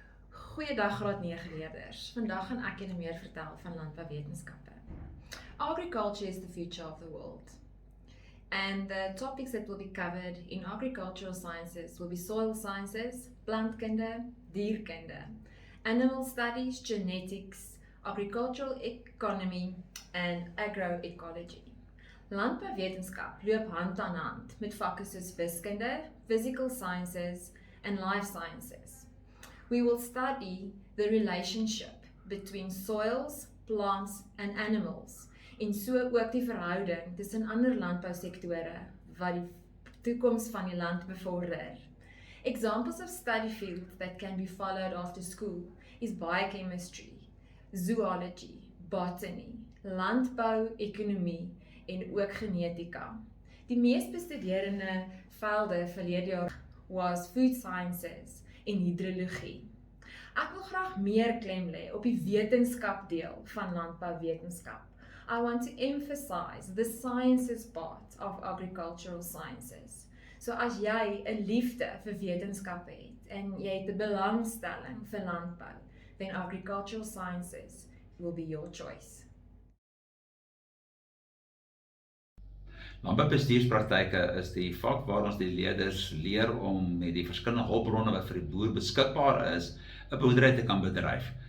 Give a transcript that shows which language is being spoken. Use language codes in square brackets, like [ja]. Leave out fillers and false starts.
[af] Goeiedag graad 9 leerders. Vandag gaan ek julle meer vertel van landbouwetenskappe. [en] Agriculture is the future of the world. And the topics that will be covered in agricultural sciences will be soil sciences, plantkunde, dierkunde, animal studies, genetics, agricultural economy, and agroecology. [af] Landbouwetenskap loop hand aan hand met vakke soos wiskunde, [en] physical sciences, and life sciences. We will study the relationship between soils, plants, and animals, [af] en so ook die verhouding tussen ander landbousektore wat die toekoms van die land bevorder. [en] Examples of study fields that can be followed after school is biochemistry, zoology, botany, [af] landbou, economie en ook genetika. Die mees bestudeerde velde verlede jaar was food sciences en hidrologie. Ek wil graag meer klem lê op die wetenskapdeel van landbouwetenskap. [en] I want to emphasize the sciences part of agricultural sciences. [af] So as jy 'n liefde vir wetenskappe het en jy het 'n belangstelling vir landbou, [en] then agricultural sciences will be your choice. [af] Landboubestuurspraktyke is die vak waar ons die leerders leer om met die verskillende hulpbronne wat vir die boer beskikbaar is, 'n boerdery te kan bedryf.